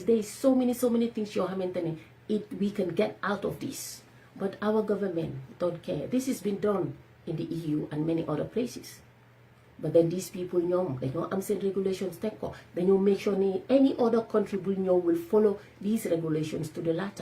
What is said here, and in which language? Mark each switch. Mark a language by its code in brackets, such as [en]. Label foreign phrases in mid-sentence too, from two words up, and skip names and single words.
[en] There is so many things [wo] yoo xamante ne [en] we can get out of this. But our government don't care. This has been done in the EU and many other places. But then these people, they know I'm saying regulations, they know make sure any other country will follow these regulations to the latter.